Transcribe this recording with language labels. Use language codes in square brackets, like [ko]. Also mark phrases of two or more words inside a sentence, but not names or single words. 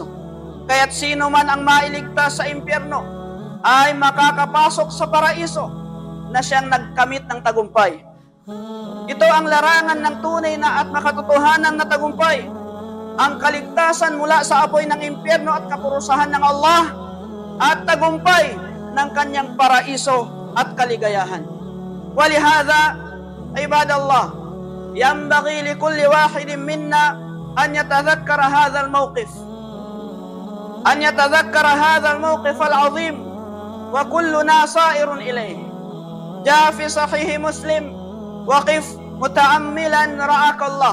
[tl] Kaya't sino man ang mailigtas sa impyerno ay makakapasok sa paraiso na siyang nagkamit ng tagumpay. Ito ang larangan ng tunay na at makatotohanan na tagumpay. Ang kaligtasan mula sa apoy ng impyerno at kapurusahan ng Allah at tagumpay ng kanyang paraiso at kaligayahan. [ar] ولهذا، عباد الله، ينبغي لكل واحد منا أن يتذكر هذا الموقف. أن يتذكر هذا الموقف العظيم وكلنا سائر إليه. جاء في صحيح مسلم، واقف متأملا رعاك الله.